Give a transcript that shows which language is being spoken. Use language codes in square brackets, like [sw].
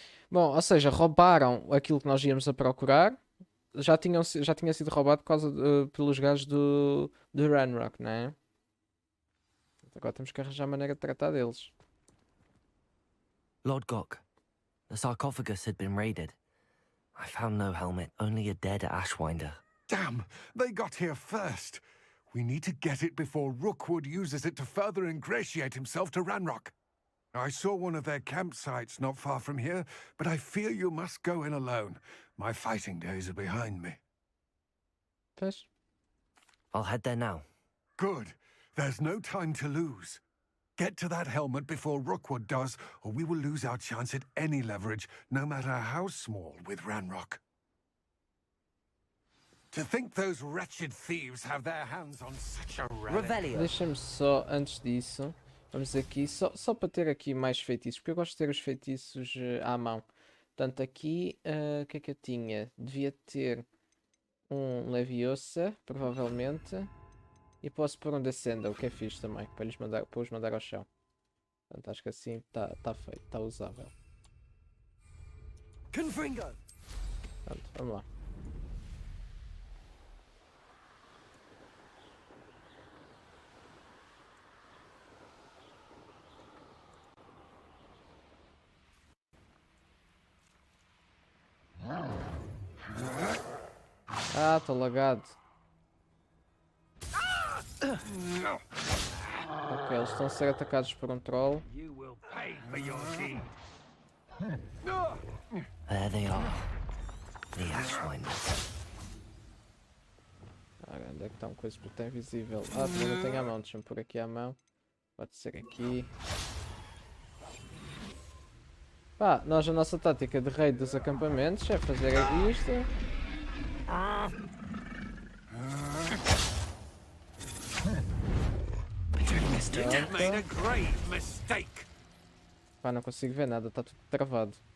[pt] Bom, ou seja, roubaram aquilo que nós íamos a procurar. Já tinha sido roubado por causa pelos gajos do Ranrock, não é? Agora temos que arranjar maneira de tratar deles. [en] Lodgok, the sarcophagus had been raided. I found no helmet, only a dead Ashwinder. Damn, they got here first. We need to get it before Rookwood uses it to further ingratiate himself to Ranrock. I saw one of their campsites not far from here, but I fear you must go in alone. My fighting days are behind me. [pt] Pois. [en] I'll head there now. Good. There's no time to lose. Get to that helmet before Rookwood does, or we will lose our chance at any leverage, no matter how small, with Ranrock. To think those wretched thieves have their hands on such a relic. Revelio. [pt] Deixa-me só, antes disso, vamos aqui, só para ter aqui mais feitiços, porque eu gosto de ter os feitiços à mão. Portanto, aqui, o que é que eu tinha? Devia ter um Leviosa, provavelmente. E posso pôr um Descenda, o que é fixe também, para os mandar ao chão. Portanto, acho que assim está feito, está usável. Confringo. Pronto, vamos lá. Ah, estou lagado. Ok, eles estão a ser atacados por um troll. [en] You will pay for your deed. There they are. The Ashwinders. [pt] Ora, onde é que está uma coisa que está invisível? Ah, também não tenho a mão, deixa-me pôr aqui à mão. Pode ser aqui. Pá, nós a nossa tática de raid dos acampamentos é fazer isto. [en] You made a grave mistake. [pt] Pá, não consigo ver nada, está tudo travado.